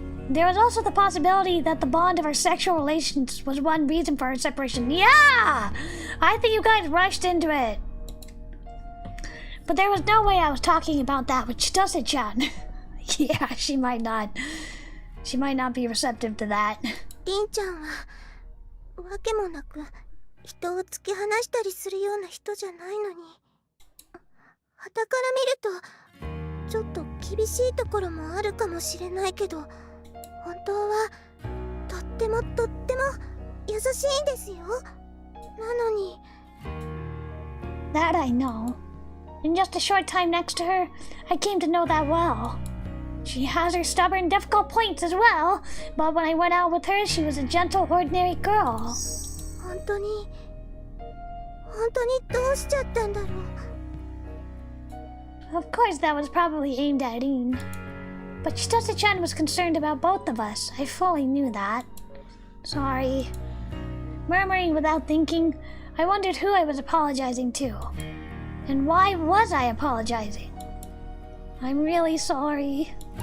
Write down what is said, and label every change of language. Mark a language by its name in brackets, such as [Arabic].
[English] There was also the possibility that the bond of our sexual relations was one reason for our separation. Yeah! I think you guys rushed into it. But there was no way I was talking about that with Chitose-chan. Yeah, she might not be receptive to that. [Japanese] りんちゃんはわけもなく人を突き放したりするような人じゃないのに、傍から見るとちょっと厳しいところもあるかもしれないけど、本当はとっても優しいんですよ。なのに。 [English] That I know. In just a short time next to her, I came to know that well. She has her stubborn, difficult points as well, but when I went out with her, she was a gentle, ordinary girl. [Japanese] 本当にどうしちゃったんだろう。 [English] Of course, that was probably aimed at Irene. But Chitose-chan was concerned about both of us. I fully knew that. Sorry. Murmuring without thinking, I wondered who I was apologizing to. And why was I apologizing? I'm really sorry.